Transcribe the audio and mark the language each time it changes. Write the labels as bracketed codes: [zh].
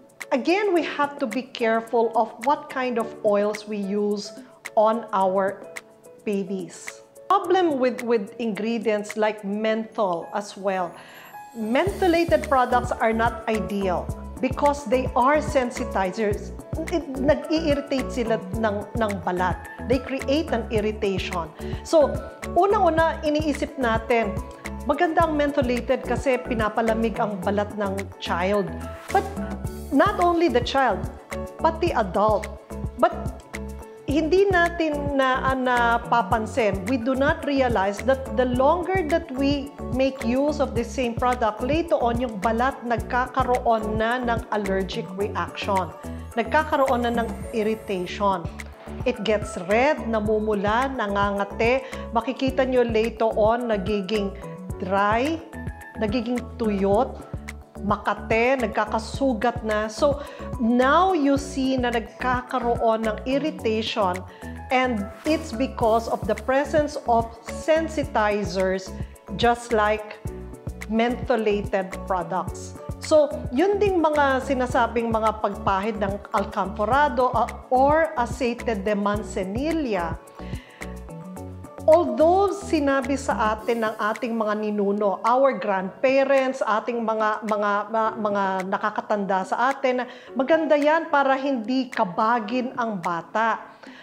[en] Again, we have to be careful of what kind of oils we use on our babies. Problem with ingredients like menthol as well. Mentholated products are not ideal because they are sensitizers. [tl] Nag-i-irritate sila ng balat. [en] They create an irritation. [tl] So, unang-una, iniisip natin, maganda ang mentholated kasi pinapalamig ang balat ng child. [en] But not only the child, pati adult. But [tl] hindi natin napapansin, [en] we do not realize that the longer that we make use of the same product, later on [tl] yung balat nagkakaroon na ng [en] allergic reaction. [tl] Nagkakaroon na ng irritation. [en] It gets red, [tl] namumula, nangangate. Makikita nyo later on, nagiging dry, nagiging tuyot, makate, nagkakasugat na. [en] So, now you see [tl] na nagkakaroon ng [en] irritation, and it's because of the presence of sensitizers just like mentholated products. [tl] So, yun ding mga sinasabing mga pagpahid ng alcanforado or aceite de manzanilla. Although sinabi sa atin ng ating mga ninuno, [en] our grandparents, [tl] ating mga nakakatanda sa atin, maganda yan para hindi kabagin ang bata.